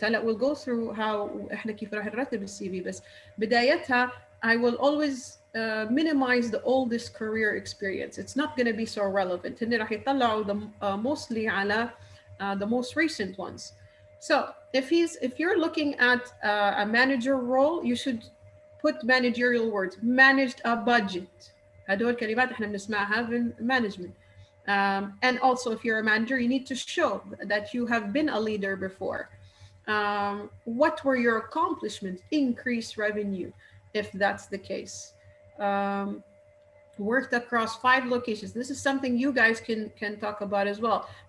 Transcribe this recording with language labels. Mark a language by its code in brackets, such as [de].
[ar] هلا [en] we'll go through how [ar] احنا كيف راح نرتب السي في, بس بدايتها [en] I will always minimize the oldest career experience. It's not going to be so relevant. [ar] هن راح يطلعوا [en] mostly [ar] على [en] the most recent ones. So if you're looking at a manager role, you should put managerial words. Managed a budget. [ar] هدول كلمات احنا بنسمعها في management. [en] And also if you're a manager, you need to show that you have been a leader before. What were your accomplishments? Increase revenue, if that's the case. Worked across 5 locations. This is something you guys can talk about as well.